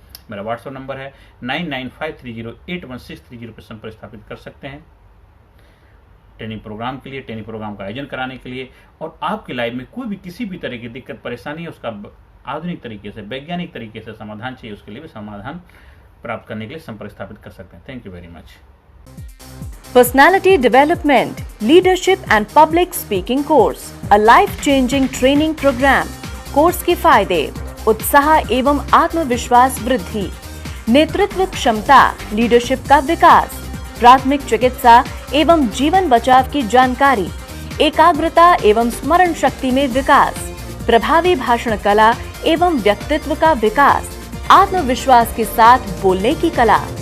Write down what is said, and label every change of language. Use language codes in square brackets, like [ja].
[hi] मेरा WhatsApp number है 9953081630 पर संपर्क स्थापित कर सकते हैं ट्रेनिंग प्रोग्राम के लिए, ट्रेनिंग प्रोग्राम का आयोजन कराने के लिए। और आपकी लाइफ में कोई भी किसी भी तरह की दिक्कत परेशानी है, उसका आधुनिक तरीके से, वैज्ञानिक तरीके से समाधान चाहिए, उसके लिए भी समाधान प्राप्त करने के लिए संपर्क स्थापित कर सकते हैं। [en] Thank you very much. Personality Development, Leadership and Public Speaking Course, a life-changing training program. [hi] Course के फायदे: उत्साह एवं आत्मविश्वास वृद्धि, नेतृत्व क्षमता, लीडरशिप का विकास, प्राथमिक चिकित्सा एवं जीवन बचाव की जानकारी, एकाग्रता एवं स्मरण शक्ति में विकास, प्रभावी भाषण कला एवं व्यक्तित्व का विकास, आत्मविश्वास के साथ बोलने की कला,